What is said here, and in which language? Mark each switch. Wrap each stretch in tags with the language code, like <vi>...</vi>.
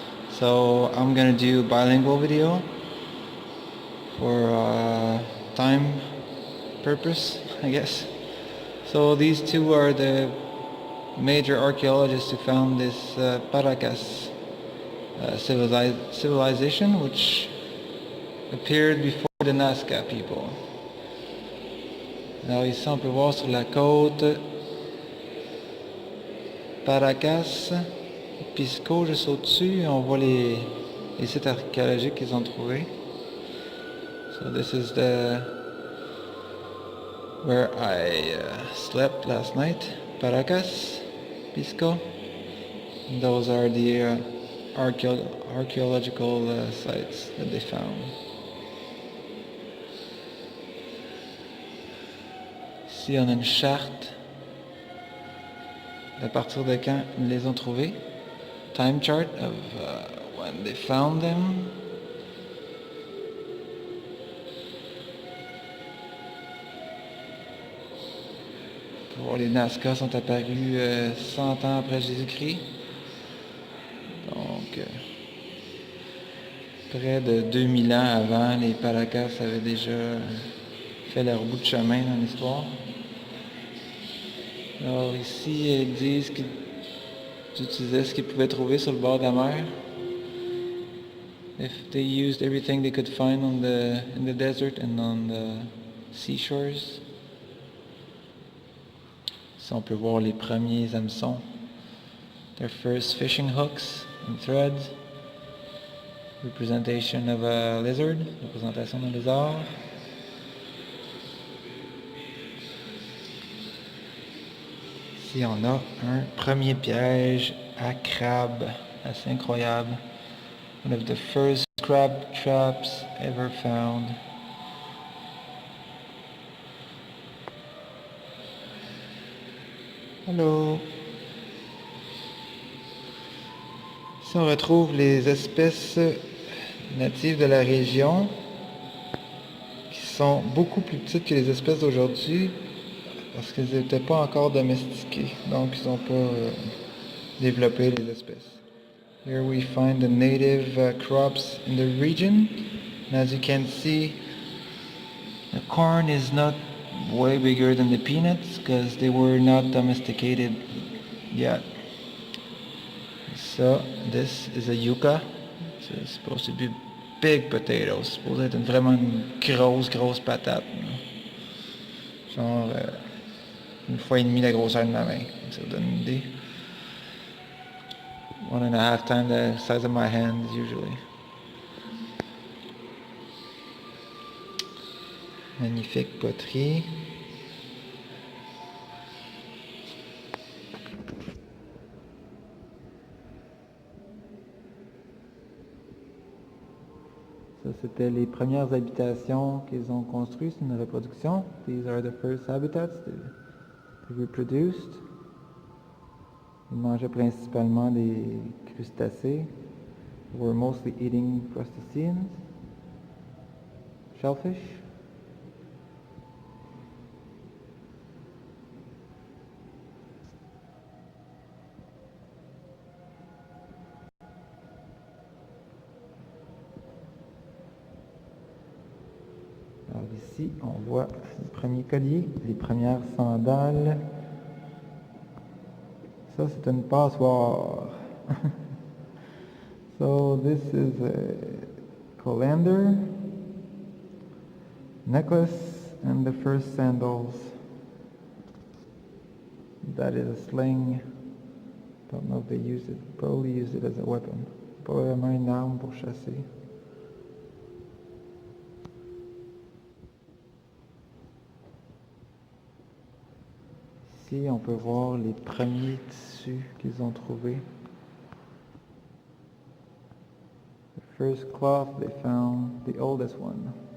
<en>So, I'm gonna do a bilingual video for time purpose, I guess. So these two are the major archaeologists who found this Paracas civilization, which appeared before the Nazca people.</en> <fr>Alors ici on peut voir sur la côte Paracas, Pisco juste au-dessus, on voit les sites archéologiques qu'ils ont trouvés.</fr> <en>So this is where I slept last night, Paracas, Pisco. And those are the archaeological sites that they found.</en> <fr>Ici on a une charte d'à partir de quand ils les ont trouvés.</fr> <en>Time chart of when they found them.</en> <fr>Les Nazca sont apparus 100 ans après Jésus-Christ. Donc, près de 2000 ans avant, les Paracas avaient déjà fait leur bout de chemin dans l'histoire. Alors ici, ils disent qu'ils utilisaient ce qu'ils pouvaient trouver sur le bord de la mer.</fr> <en>If they used everything they could find in the desert and on the seashores.</en> <fr>Ici, on peut voir les premiers hameçons.</fr> <en>Their first fishing hooks and threads. Representation of a lizard.</en> <fr>Représentation d'un lézard. Ici, on a un premier piège à crabe. Assez incroyable.</fr> <en>One of the first crab traps ever found. Hello.</en> <fr>Ici, on retrouve les espèces natives de la région qui sont beaucoup plus petites que les espèces d'aujourd'hui parce qu'elles n'étaient pas encore domestiquées. Donc, ils n'ont pas développé les espèces.</fr> <en>Here we find the native crops in the region. And as you can see, the corn is not way bigger than the peanuts because they were not domesticated yet. So this is a yucca. It's supposed to be big potatoes.</en> <fr>C'est supposé être vraiment une grosse patate. Genre une fois et demie la grosseur de ma main. Ça vous donne une idée.</fr> <en>1.5 times the size of my hand usually.</en> <fr>Magnifique poterie. Ça, c'était les premières habitations qu'ils ont construites. C'est une reproduction.</fr> <en>These are the first habitats they reproduced.</en> <fr>Ils mangeaient principalement des crustacés.</fr> <en>They were mostly eating crustaceans. Shellfish.</en> <fr>Alors ici, on voit les premiers colliers, les premières sandales. Ça, c'est une passoire.</fr> <en>So this is a colander, necklace, and the first sandals. That is a sling. Don't know if they use it. Probably use it as a weapon.</en> <fr>Probablement une arme pour chasser. Ici, on peut voir les premiers tissus qu'ils ont trouvés.</fr> <en>The first cloth they found, the oldest one.</en>